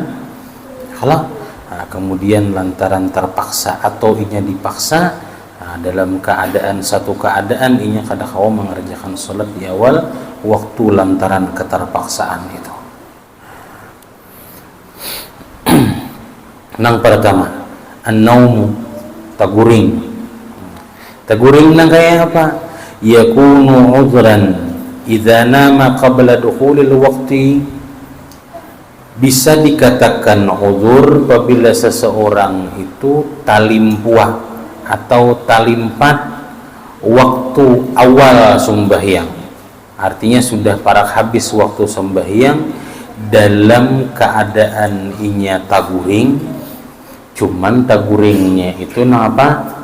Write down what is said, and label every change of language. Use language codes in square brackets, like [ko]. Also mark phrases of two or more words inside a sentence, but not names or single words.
[bjn] Nah, kemudian lantaran terpaksa atau inya dipaksa, dalam keadaan satu keadaan inya kada kau mengerjakan salat di awal waktu lantaran keterpaksaan itu. Nang pertama an-naumu, taguring. Taguring nang kayak apa? [ar] يكون عذرا إذا نام قبل دخول الوقت, [bjn] bisa dikatakan uzur apabila seseorang itu talimpuah atau talimpat waktu awal sembahyang, artinya sudah parak habis waktu sembahyang dalam keadaan inya taguring. Cuman taguringnya itu apa?